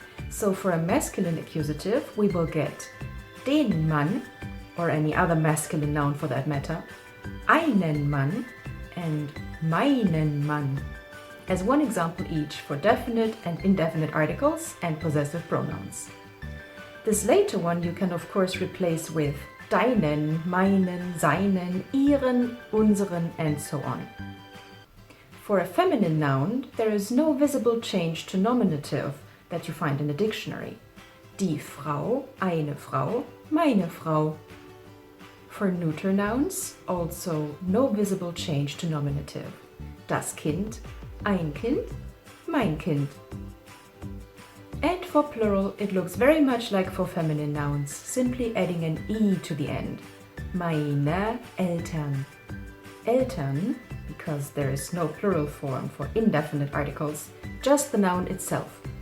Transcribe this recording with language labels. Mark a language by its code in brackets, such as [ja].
[en] So for a masculine accusative, we will get [de] den Mann, [en] or any other masculine noun for that matter, [de] einen Mann [en] and [de] meinen Mann, [en] as one example each for definite and indefinite articles and possessive pronouns. This later one you can of course replace with deinen, meinen, seinen, ihren, unseren and so on. For a feminine noun, there is no visible change to nominative that you find in a dictionary. [de] Die Frau, eine Frau, meine Frau. [en] For neuter nouns, also no visible change to nominative. [de] Das Kind, ein Kind, mein Kind. [en] And for plural, it looks very much like for feminine nouns, simply adding an E to the end. [de] Meine Eltern. [en] Eltern, because there is no plural form for indefinite articles, just the noun itself.